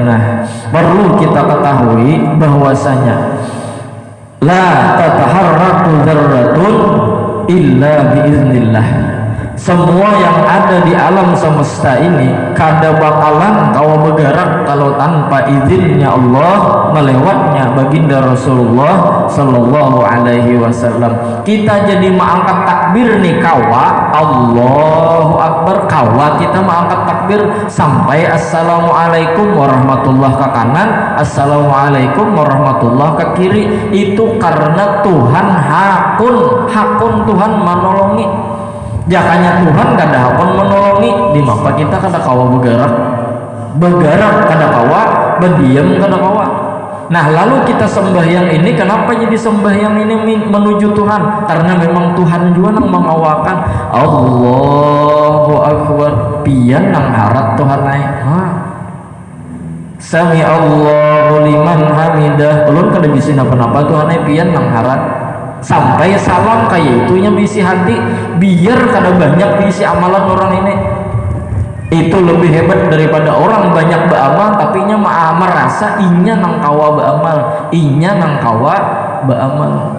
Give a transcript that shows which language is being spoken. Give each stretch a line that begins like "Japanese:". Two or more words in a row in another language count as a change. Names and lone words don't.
Banjar: Nah perlu kita ketahui bahwasanya
Arabic: لا تتحرك ذرة إلا بإذن الله.
Banjar: Semua yang ada di alam semesta ini kada bakalan kawa bergerak kalau tanpa izinnya Allah, melewatnya baginda Rasulullah
Arabic: صلى الله عليه وسلم.
Banjar: Kita jadi mengangkat takbir nih kawa
Arabic: الله أكبر,
Banjar: kawa kita mengangkat takbir sampai
Arabic: السلام عليكم ورحمة الله
Banjar: ke kanan,
Arabic: السلام عليكم ورحمة الله
Banjar: ke kiri. Itu karena Tuhan hakun Tuhan menolongi. Jakanya Tuhan kada hakun menolongi di mapa kita kada kawa bergerak kada kawa, berdiam kada kawa. Nah lalu kita sembahyang ini kenapa jadi sembahyang ini menuju Tuhan? Karena memang Tuhan juga nang mengawakan.
Arabic: الله أكبر
Banjar: pian nang harat Tuhan naik.
Arabic: سمع الله لمن حمده.
Banjar: Ulun kada bisi napa-napa Tuhan naik pian nang harat. Sampai salam kayak itunya bisi hati biar kada banyak bisi amalan orang ini. Itu lebih hebat daripada orang banyak beramal tapi nya merasa inya nang kawa beramal.